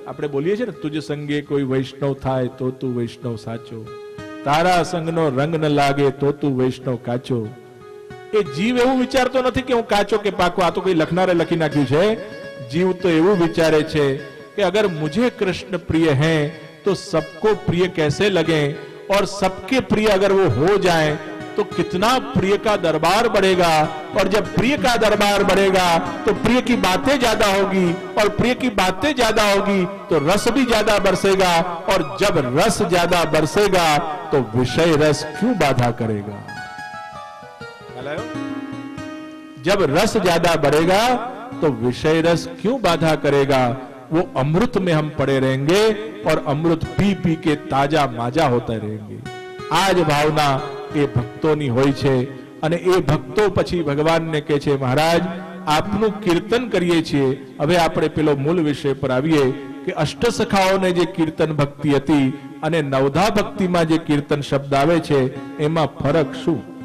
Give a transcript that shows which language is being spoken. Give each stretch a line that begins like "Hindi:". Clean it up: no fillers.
Gujarati: આપણે બોલીએ છીએ ને, તુજ સંગે કોઈ વૈષ્ણવ થાય તો તું વૈષ્ણવ સાચો, તારા સંગનો રંગ ન લાગે તો તું વૈષ્ણવ કાચો. એ જીવ એવું વિચારતો નથી કે હું કાચો કે પાકો, આ તો કોઈ લખનારે લખી નાખ્યું છે. જીવ તો એવું વિચારે છે કે અગર
Hindi: મુझे कृष्ण प्रिय हैं तो सबको प्रिय कैसे लगे, और सबके प्रिय अगर वो हो जाए तो कितना प्रिय का दरबार बढ़ेगा, और जब प्रिय का दरबार बढ़ेगा तो प्रिय की बातें ज्यादा होगी, और प्रिय की बातें ज्यादा होगी तो रस भी ज्यादा बरसेगा, और जब रस ज्यादा बरसेगा तो विषय रस क्यों बाधा करेगा। जब रस ज्यादा बढ़ेगा तो विषय रस क्यों बाधा करेगा। वो अमृत में हम पड़े रहेंगे और अमृत पी पी के ताजा माजा होता रहेंगे। आज भावना
Gujarati: એ ભક્તોની હોય છે, અને એ ભક્તો પછી ભગવાનને કહે છે મહારાજ આપનું કીર્તન કરીએ છીએ। હવે આપણે પેલો મૂળ વિષય પર આવીએ કે અષ્ટસખાઓને જે કીર્તન ભક્તિ હતી અને નવધા ભક્તિમાં જે કીર્તન શબ્દ આવે છે એમાં ફરક શું।